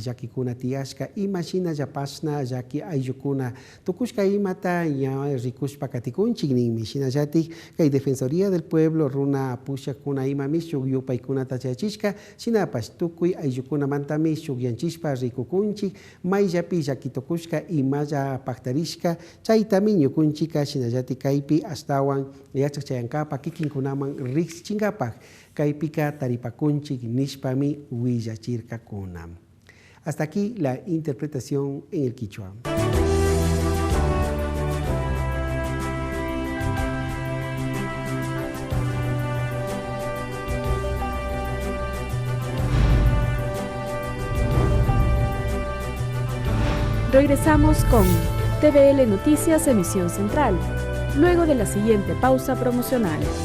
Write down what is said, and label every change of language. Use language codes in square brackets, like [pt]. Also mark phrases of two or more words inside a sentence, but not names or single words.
[qu] llakikuna tiyashka imashina yapasna llaki ayllukuna tukushka imata ña rikushpa katikunchik ninmi shinallatik kay Defensoría del Pueblo runa pushakuna imami shuk yupaykunata chayachishka shinapash tukuy ayllukunamantami shukyanchishpa rikukunchik mayllapi llakitukushka imalla paktarishka chaytami ñukunchik shinallati kaypi astawan yachaqchayankapak kikinkunaman riqsichinkapak kaypika taripakunchik nishpami willachirkakuna. [es] Hasta aquí la interpretación en el quichua. Regresamos con TVL Noticias, emisión central, luego de la siguiente pausa promocional.